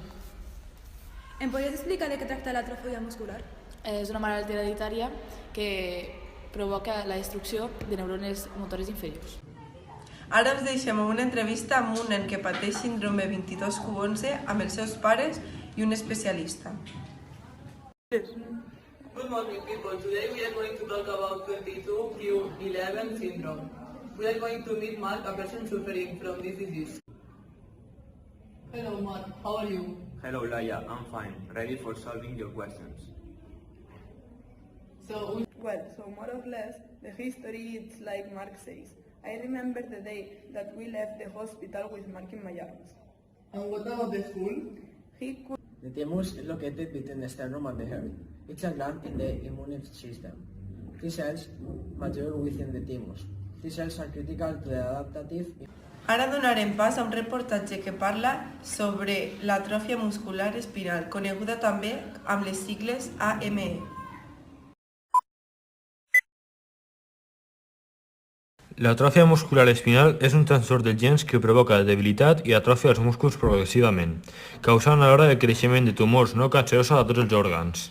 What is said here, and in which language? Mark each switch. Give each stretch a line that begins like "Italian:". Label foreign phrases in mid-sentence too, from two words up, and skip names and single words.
Catalan: Em podries explicar de què tracta l'atròfia muscular? És una malaltia hereditària que provoca la destrucció de neurones motores inferiors. Ara us deixem una entrevista amb un nen que pateix síndrome 22q11 amb els seus pares i un especialista.
English: Good morning, people. Today we are going to talk about 22q11 syndrome. We are going to meet Mark, a person suffering from this disease. Hello, Mark. How are you? Hello, Laia. I'm fine. Ready for solving your questions. So more or less, the history is like Mark says. I remember the day that we left the hospital with Mark in my arms. And what about the school? The thymus is located between the sternum and the heart. It's a gland in the immune system. T cells mature within the thymus. T cells are critical to the adaptive.
Catalan: Ara donarem pas a un reportatge que parla sobre l'atròfia muscular espinal, coneguda també amb les sigles AME. L'atròfia muscular espinal és un trastorn dels gens que provoca debilitat i atròfia dels músculs progressivament, causant alhora el creixement de tumors no cancerosos a tots els òrgans.